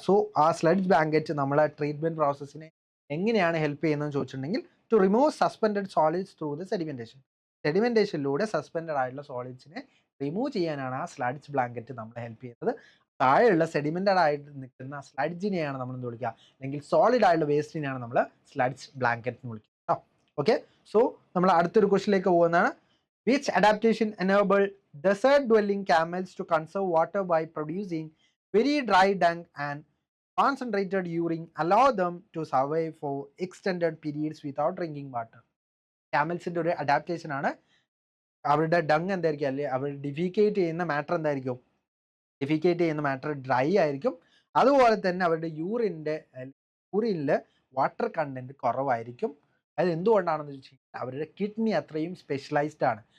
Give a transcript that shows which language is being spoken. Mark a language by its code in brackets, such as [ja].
[ml] So ആ sludge blanket നമ്മളെ treatment പ്രോസസ്സിനെ എങ്ങനെയാണ് ഹെൽപ്പ് ചെയ്യുന്നതെന്ന് ചോദിച്ചിട്ടുണ്ടെങ്കിൽ, [en] to remove suspended solids through the [ml] സെഡിമെൻറ്റേഷനിലൂടെ suspended ആയിട്ടുള്ള സോളിഡ്സിനെ റിമൂവ് ചെയ്യാനാണ് ആ സ്ലഡ്ജ് ബ്ലാങ്കറ്റ് നമ്മളെ ഹെൽപ്പ് ചെയ്യുന്നത്. താഴെയുള്ള സെഡിമെന്റഡ് ആയിട്ട് നിൽക്കുന്ന സ്ലഡ്ജിനെയാണ് നമ്മൾ എന്ത് വിളിക്കുക, അല്ലെങ്കിൽ സോളിഡ് ആയിട്ടുള്ള വേസ്റ്റിനെയാണ് നമ്മൾ സ്ലഡ്ജ് ബ്ലാങ്കറ്റ് എന്ന് വിളിക്കുക കേട്ടോ. ഓക്കെ, സോ നമ്മൾ അടുത്തൊരു ക്വസ്റ്റിലേക്ക് പോകുന്നതാണ്. [en] Which adaptation enable desert dwelling camels to conserve water by producing very dry dung and concentrated urine, allow them to survive for extended periods without drinking water? [ml] ക്യാമൽസിന്റെ ഒരു adaptation ആണ്. അവരുടെ dung എന്തായിരിക്കും, അല്ലെ അവർ defecate ചെയ്യുന്ന matter എന്തായിരിക്കും, defecate ചെയ്യുന്ന matter dry ആയിരിക്കും. അതുപോലെ തന്നെ അവരുടെ യൂറിനിൽ വാട്ടർ കണ്ടന്റ് കുറവായിരിക്കും. അത് എന്തുകൊണ്ടാണെന്ന് വെച്ച് കഴിഞ്ഞാൽ അവരുടെ കിഡ്നി അത്രയും സ്പെഷ്യലൈസ്ഡ് ആണ്.